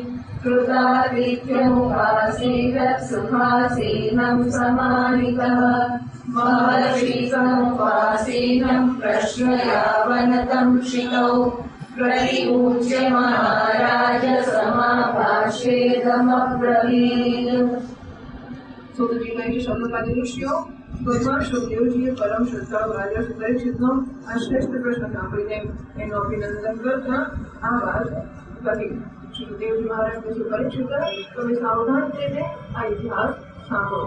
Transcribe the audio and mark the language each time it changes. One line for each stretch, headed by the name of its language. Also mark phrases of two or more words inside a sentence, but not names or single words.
Sanskrit: कृतादित्यमुपासीदत् सुखासीनं समानितः महर्षिसमुपासीनं प्रश्रयावनतं शितौ प्रतिपूज्य महाराज समाभाष्येदमब्रवीत्.
Gujarati: સુતજી કહે છે, શબ્દપાદી ઋષિઓ, ભગવાન સુખદેવજીએ પરમ શ્રદ્ધાળુ રાજા શ્રી પરીક્ષિતનો આ શ્રેષ્ઠ પ્રશ્ન સાંભળીને એનું અભિનંદન કરતા આ વાત કહી. સુખદેવજી મહારાજ કહે છે, પરીક્ષિત, તમે સાવધાન થઈને આ ઇતિહાસ સાંભળો.